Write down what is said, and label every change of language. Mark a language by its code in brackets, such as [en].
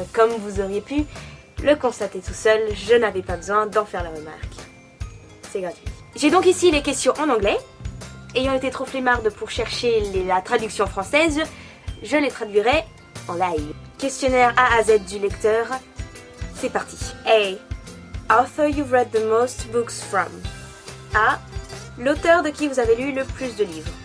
[fr] Comme vous auriez pu le constater tout seul, je n'avais pas besoin d'en faire la remarque. C'est gratuit. J'ai donc ici les questions en anglais. Ayant été trop flemmarde pour chercher la traduction française, je les traduirai en live. Questionnaire A à Z du lecteur, c'est parti. A. [en] Author you've read the most books from. A. [fr] L'auteur de qui vous avez lu le plus de livres.